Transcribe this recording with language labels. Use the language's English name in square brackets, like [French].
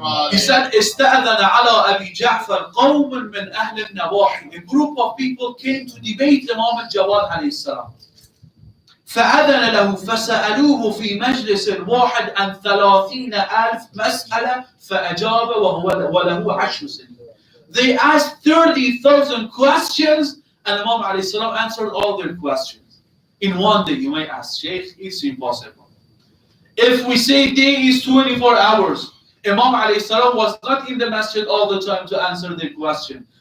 [English] He said, [Arabic] استأذن على أبي جعفر قوم من أهل النواحي. [English] A group of people came to debate Imam al-Jawad عليه السلام. [Arabic] فأذن له فسألوه في مجلس واحد عن 30,000 مسألة فأجاب وله 10 سنين. [English] They asked 30,000 questions and Imam alayhi salam answered all their questions. In one day, you may ask, Shaykh, it's impossible. If we say day is 24 hours, Imam alayhi salam was not in the masjid all the time to answer their question.